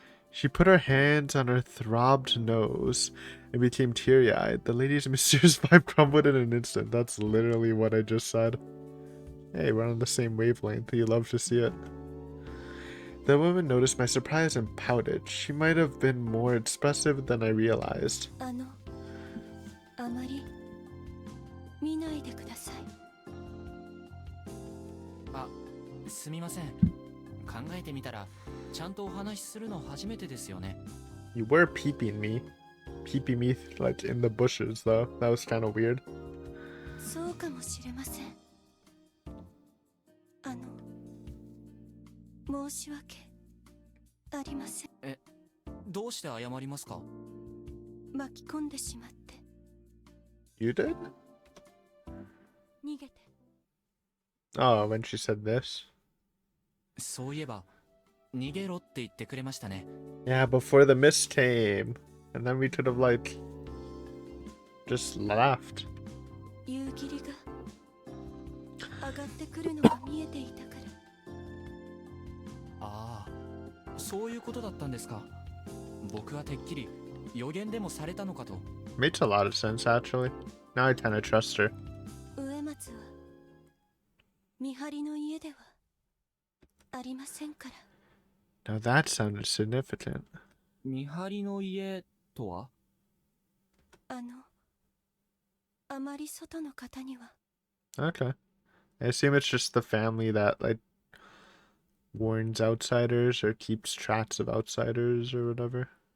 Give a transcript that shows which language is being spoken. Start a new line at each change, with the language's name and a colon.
English: She put her hands on her throbbed nose and became teary-eyed. The lady's mysterious vibe crumbled in an instant. That's literally what I just said. Hey, we're on the same wavelength. You love to see it. The woman noticed my surprise and pouted. She might have been more expressive than I realized.
Japanese: あまり見ないでください。あ、すみません。考えてみたらちゃんとお話しするの初めてですよね。
English: You were peeping me. Peeping me like in the bushes though. That was kind of weird.
Japanese: そうかもしれません。申し訳ありません。どうして謝りますか？巻き込んでしまって。
English: You did?
Japanese: 逃げて。
English: Oh, when she said this.
Japanese: そういえば逃げろって言ってくれましたね。
English: Yeah, before the mist came. And then we could have like just laughed.
Japanese: 夕霧が上がってくるのが見えていたから。ああ、そういうことだったんですか。僕はてっきり予言でもされたのかと。
English: Makes a lot of sense actually. Now I kind of trust her.
Japanese: 上松は見張りの家ではありませんから。
English: Now that sounded significant.
Japanese: 見張りの家とは？あまり外の方には。
English: Okay. I assume it's just the family that like warns outsiders or keeps tracks of outsiders or whatever.